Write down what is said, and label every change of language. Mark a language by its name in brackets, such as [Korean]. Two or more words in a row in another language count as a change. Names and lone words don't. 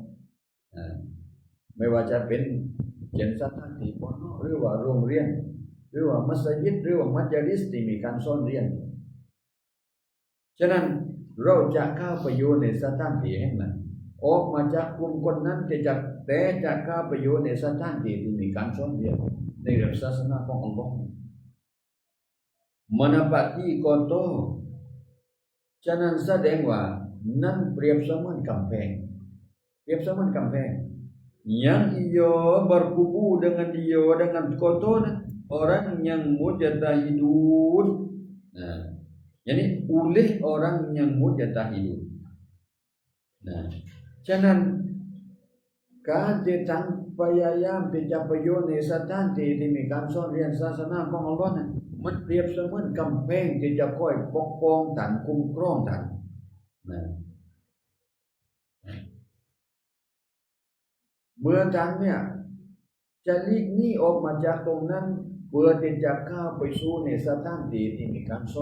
[Thai] ไม่ว่าจะเป็นเช่นสถานที่ปอนหรือว่าโรงเรียนหรือว่ามัสยิดหรือว่ามัจลิสที่มีการสอนเรียนฉะนั้นเราจะเข้าไปอยู่ในสถานที่แห่งนั้นออกมาจากกลุ่มคนนั้นจะเข้าไปอยู่ในสถานที่ที่มีการสอนเรียนในเรื่องศาสนาของอัลลอฮ์ [Malay] menepati kota [Thai] ฉะนั้นแสดงว่านั่นเปรียบเสมือนกำแพง [Malay] yang ia berkubu dengan kota orang yang mujtahidun. Nah, jadi oleh orang yang mujtahidun. Nah, [Thai] ฉะนั้นการที่ท่านพยายามที่จะประโยชน์ในสถานที่ที่มีการสอนเรียนศาสนาของอัลลอฮ์นั้นมันเปรียบเสมือนกำแพงที่จะคอยปกป้องท่านคุ้มครองท่านนะ เมื่อท่านเนี่ยจะหลีกหนีออกมาจากตรงนั้นเพื่อที่จะเข้าไปสู่ในสถานที่ที่มีการสอน